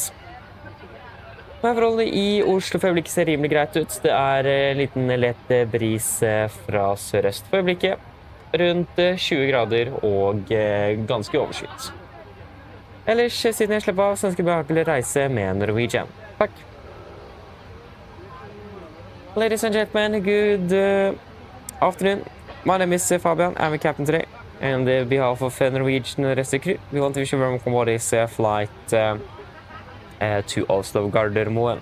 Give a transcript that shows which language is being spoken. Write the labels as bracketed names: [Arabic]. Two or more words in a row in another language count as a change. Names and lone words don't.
[Norwegian] Forholdene i Oslo for øyeblikket ser rimelig greit ut. Det er en liten lett bris fra sørøst for øyeblikket, rundt 20 grader og ganske overskyet. Ellers, siden jeg slipper av, så ønsker jeg behagelig reise med Norwegian. Takk. [English] Ladies and gentlemen, good afternoon. My name is Fabian. I'm a captain today. And on behalf of Norwegian rest of the crew, we want to wish you a welcome aboard this flight to Oslo Gardermoen.